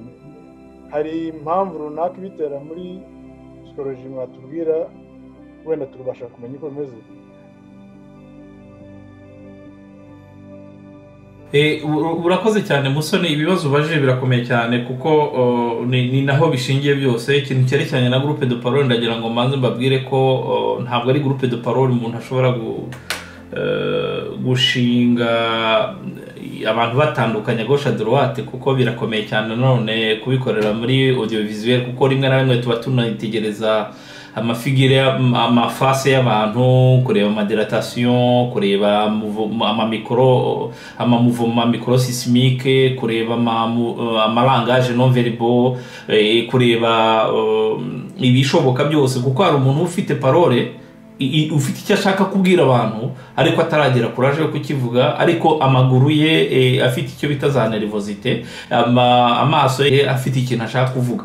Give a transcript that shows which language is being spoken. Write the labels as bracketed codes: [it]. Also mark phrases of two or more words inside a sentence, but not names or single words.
[rw] Hari impamvu runaka ibitera muri psychologie mwatubwira, wenda tubasha kumenya uko bimeze? Urakoze cyane Musoni, ibibazo ubajije birakomeye cyane kuko ni naho bishingiye byose. Ikintu cyerekeranye na [fr] groupe de parole, [rw] ndagira ngo manze mbabwire ko ntabwo ari [fr] groupe de parole [rw] umuntu ashobora gushinga abantu batandukanye [fr] gauche à droite, [rw] kuko birakomeye cyane none kubikorera muri audiovisuel, kuko rimwe na rimwe tuba tunitegereza amafigire, amafase y'abantu, kureba amadilatation, kureba [fr] amamuvoma microsismique, [rw] kureba [fr] amalangage non verbal, [rw] kureba ibishoboka byose, kuko hari umuntu ufite parole, ufite icyo ashaka kubwira abantu ariko ataragera courage yo kukivuga, ariko amaguru ye afite icyo bita za nervosité, amaso ye afite ikintu ashaka kuvuga.